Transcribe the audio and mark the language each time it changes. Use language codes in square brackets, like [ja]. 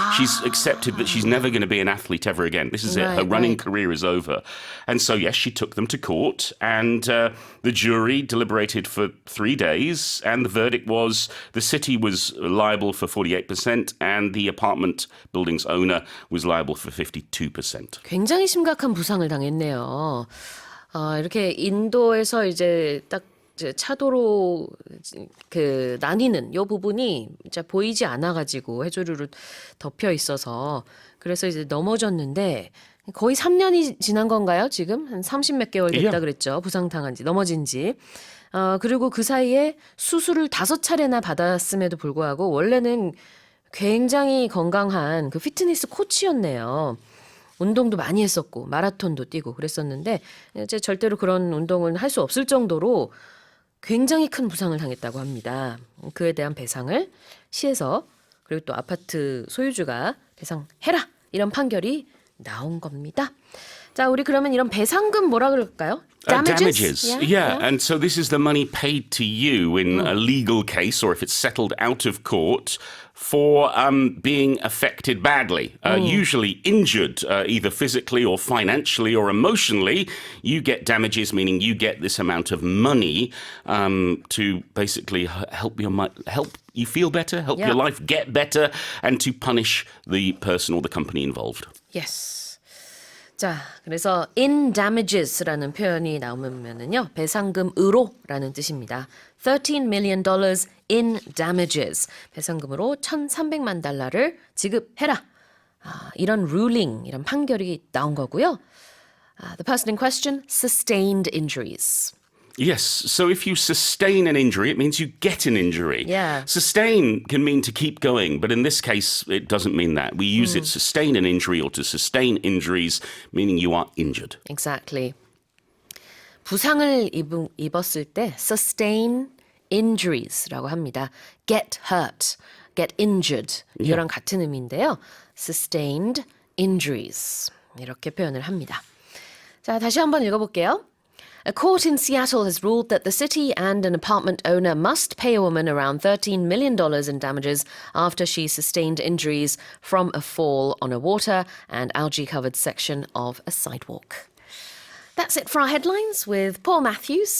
[en] She's accepted that she's never going to be an athlete ever again. This is it. Her running career is over. And so, yes, she took them to court. And the jury deliberated for 3 days. And the verdict was the city was liable for 48% and the apartment building's owner was liable for 52%. [ko] 굉장히 심각한 부상을 당했네요. 이렇게 인도에서 이제 딱 차도로 그 나뉘는 요 부분이 진짜 보이지 않아가지고 해조류로 덮여 있어서 그래서 이제 넘어졌는데 거의 3년이 지난 건가요? 지금 한 30몇 개월 됐다 그랬죠. 부상당한 지 넘어진 지. 그리고 그 사이에 수술을 5차례나 받았음에도 불구하고 원래는 굉장히 건강한 그 피트니스 코치였네요. 운동도 많이 했었고 마라톤도 뛰고 그랬었는데 이제 절대로 그런 운동은 할 수 없을 정도로 굉장히 큰 부상을 당했다고 합니다. 그에 대한 배상을 시에서 그리고 또 아파트 소유주가 배상해라 이런 판결이 나온 겁니다. 자, 우리 그러면 이런 배상금 뭐라 그럴까요? [en] Damages. Yeah. And so this is the money paid to you in a legal case or if it's settled out of court for being affected badly, usually injured, either physically or financially or emotionally. You get damages, meaning you get this amount of money to basically help you feel better, help your life get better, and to punish the person or the company involved. Yes. [ko] 자, 그래서 [en] in damages [ko] 라는 표현이 나오면은요, 배상금으로라는 뜻입니다. [en] $13 million in damages. [ko] 배상금으로 1,300만 달러를 지급해라. 이런 ruling, 이런 판결이 나온 거고요. [en] The person in question sustained injuries. Yes, so if you sustain an injury, it means you get an injury. Yeah. Sustain can mean to keep going, but in this case, it doesn't mean that. We use it sustain an injury or to sustain injuries, meaning you are injured. Exactly. [ko] 부상을 입었을 때 [en] sustain injuries [ko] 라고 합니다. [en] Get hurt, get injured [ko] 이거랑 같은 의미인데요. [en] Sustained injuries [ko] 이렇게 표현을 합니다. 자, 다시 한번 읽어볼게요. [en] A court in Seattle has ruled that the city and an apartment owner must pay a woman around $13 million in damages after she sustained injuries from a fall on a water and algae-covered section of a sidewalk. That's it for our headlines with Paul Matthews.